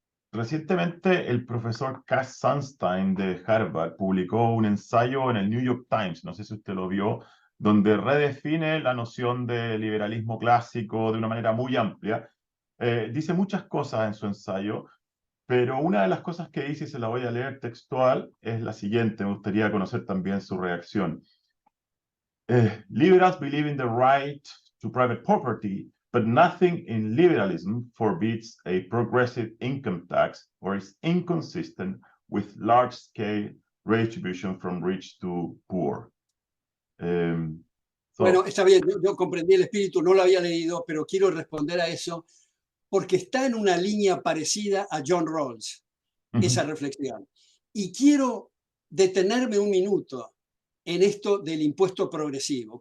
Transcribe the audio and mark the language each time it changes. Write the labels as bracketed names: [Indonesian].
[Spanish] Recientemente el profesor Cass Sunstein de Harvard publicó un ensayo en el New York Times, no sé si usted lo vio, donde redefine la noción de liberalismo clásico de una manera muy amplia. Dice muchas cosas en su ensayo, pero una de las cosas que dice, y se la voy a leer textual, es la siguiente. Me gustaría conocer también su reacción. [English] Liberals believe in the right to private property, but nothing in liberalism forbids a progressive income tax or is inconsistent with large-scale redistribution from rich to poor. [Spanish] Bueno, está bien, yo comprendí el espíritu, no lo había leído, pero quiero responder a eso porque está en una línea parecida a John Rawls, esa reflexión. Y quiero detenerme un minuto en esto del impuesto progresivo.